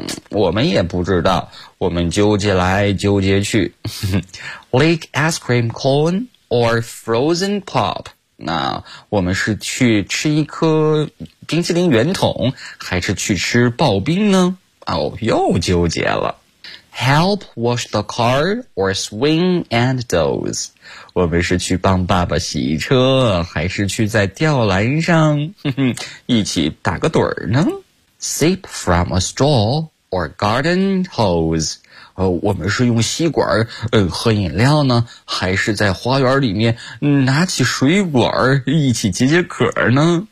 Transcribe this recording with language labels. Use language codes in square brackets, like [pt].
[zh] 我们也不知道，我们纠结来纠结去。 [en] Lick ice cream cone or frozen pop? [zh] 那我们是去吃一颗冰淇淋圆筒，还是去吃刨冰呢？又纠结了。 [en] Help wash the car or swing and doze. [zh] 我们是去帮爸爸洗车，还是去在吊篮上一起打个盹儿呢？ [en] Sip from a straw or garden hose. [zh] 我们是用吸管喝饮料呢，还是在花园里面拿起水管一起解解渴呢？